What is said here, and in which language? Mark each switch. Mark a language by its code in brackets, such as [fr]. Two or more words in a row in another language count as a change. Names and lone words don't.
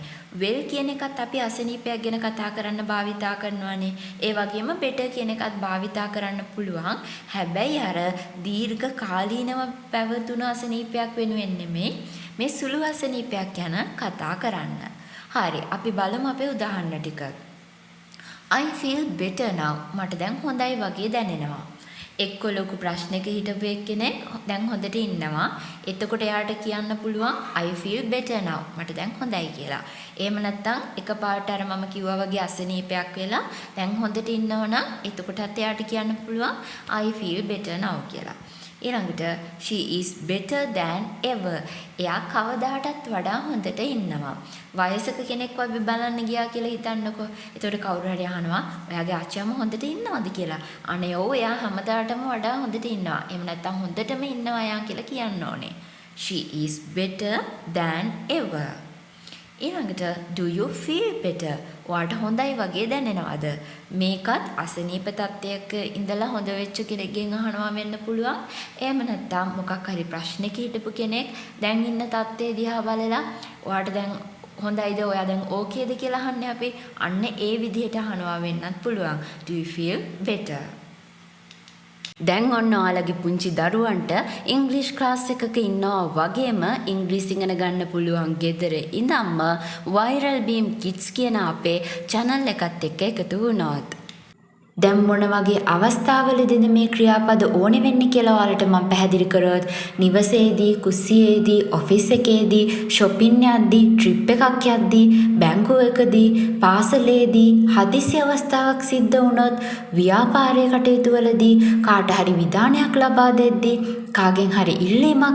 [si] වෙල් කියන එකත් අපි අසනීපයක් ගැන කතා කරන්න භාවිතා කරනවානේ. ඒ වගේම better කියන එකත් භාවිතා කරන්න පුළුවන්. හැබැයි අර දීර්ඝ කාලීනව පැවතුණු අසනීපයක් වෙනුවෙන් නෙමෙයි මේ සුළු අසනීපයක් ගැන කතා කරන්න. හරි අපි බලමු අපේ උදාහරණ ටික. [en] I feel better now. [si] මට දැන් හොඳයි වගේ දැනෙනවා. එක්ක ලොකු ප්‍රශ්නයක හිටපු එක්කෙනෙක් දැන් හොඳට ඉන්නවා. එතකොට එයාට කියන්න පුළුවන් [en] I feel better now. [si] මට දැන් හොඳයි කියලා. එහෙම නැත්නම් එකපාරට අර මම කිව්වා වගේ අසනීපයක් වෙලා දැන් හොඳට ඉන්නවනම් එතකොටත් එයාට කියන්න පුළුවන් [en] I feel better now [si] කියලා. ඊළඟට [en] she is better than ever. [si] එයා කවදාටත් වඩා හොඳට ඉන්නවා. වයසක කෙනෙක්ව අපි බලන්න ගියා කියලා හිතන්නකෝ. එතකොට කවුරු හරි අහනවා ඔයාගේ ආච්චිම හොඳට ඉන්නවද කියලා. අනේ ඔව් එයා හැමදාටම වඩා හොඳට ඉන්නවා. එහෙම නැත්නම් හොඳටම ඉන්නවා යා කියලා කියන්න ඕනේ. [en] She is better than ever. [si] ඊළඟට [en] do you feel better? [si] ඔයාට හොඳයි වගේ දැනෙනවද? මේකත් අසනීප තත්ත්වයක ඉඳලා හොඳ වෙච්ච කෙනෙක්ගෙන් අහනවා වෙන්න පුළුවන්. එහෙම නැත්නම් මොකක් හරි ප්‍රශ්නයක හිටපු කෙනෙක් දැන් ඉන්න තත්ත්වය දිහා බලලා ඔයාට දැන් හොඳයිද ඔයා දැන් ඕකේද කියලා අහන්නේ අපි. අන්න ඒ විදිහට අහනවා වෙන්නත් පුළුවන්. [en] Do you feel better? [si] දැන් ඔන්න ඔයාලගේ පුංචි දරුවන්ට ඉංග්‍රීසි ක්ලාස් එකක ඉන්නවා වගේම ඉංග්‍රීසි ඉගෙන ගන්න පුළුවන් ගෙදර ඉඳන්ම viral beam kids කියන අපේ channel එකත් එක්ක එකතු වුණොත්. දැන් මොන වගේ අවස්ථාවලදීද මේ ක්‍රියාපද ඕනේ වෙන්නේ කියලා ඔයාලට මම පැහැදිලි කරොත් නිවසේදී, කුස්සියේදී, ඔෆිස් එකේදී, shopping යද්දී, trip එකක් යද්දී, බැංකුවකදී, පාසලේදී, හදිසි අවස්ථාවක් සිද්ධ වුණොත්, ව්‍යාපාරයේ කටයුතු වලදී, කාට හරි විධානයක් ලබා දෙද්දී, කාගෙන් හරි ඉල්ලීමක්